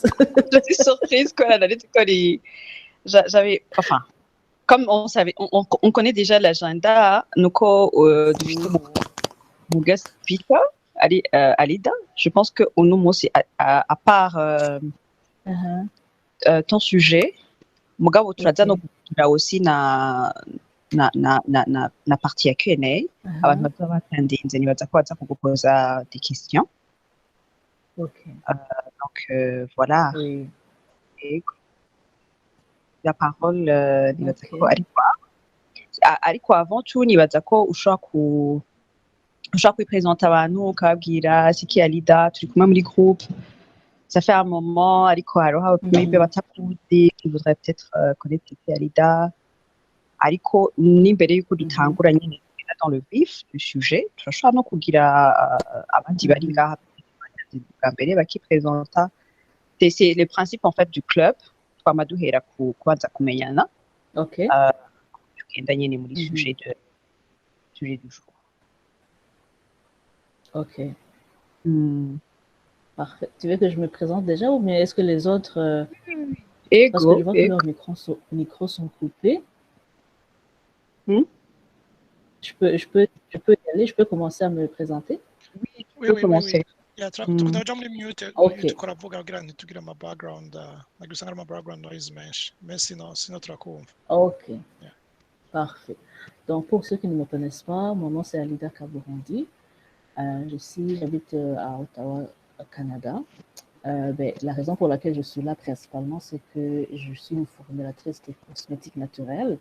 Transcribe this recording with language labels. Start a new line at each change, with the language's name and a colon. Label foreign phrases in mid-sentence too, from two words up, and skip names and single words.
French: Je suis surprise que j'avais, enfin, comme on savait, on connaît déjà l'agenda, nous, du
English: guest speaker,
French: Alida, je pense que nous aussi, à part ton sujet,
Rundi: mugabo turaza no kugira aussi na partie ya Q&A, abantu bazaba batandinze nibaza ko baza kugupoza
French: des questions. Ok. Donc, voilà. Oui. Et la parole
Rundi: nibaza ko ariko
French: avant tout
Rundi: nibaza ko ushobora kwipresenta abantu ukababwira siki Alida turi kumwe muri groupe,
French: ça fait un moment
Rundi: ariko hariho maybe batakuzi
French: qui voudraient peut-être connaître
Rundi: siki Alida, ariko n'imbere y'uko dutangura nyine
French: dans le vif du sujet
Rundi: turashobora no kugira abandi bari ngaha bwa mbere bakipresenta.
French: C'est le principe en fait du club,
Rundi: twama duhera ku kubanza kumenyana. Ok. Tugenda nyine muri
French: sujet du jour. Ok. Parfait. Tu veux que je me présente déjà ou bien est-ce que les autres... parce que je vois que leurs micros sont coupés. Je peux y aller, je peux commencer à me présenter? Oui, tu peux commencer.
Rundi: Turaja muri mute tukora vuga kugira ngo ntitugire ama background nagusanga ama
English: background noise
Rundi: menshi
French: mais sinon
Rundi: turakumva.
French: Ok. Parfait. Donc pour ceux qui ne me connaissent pas, mon nom c'est Alida Kabourandi. J'habite à Ottawa, au Canada. La raison pour laquelle je suis là principalement, c'est que je suis une formulatrice de cosmétiques naturels.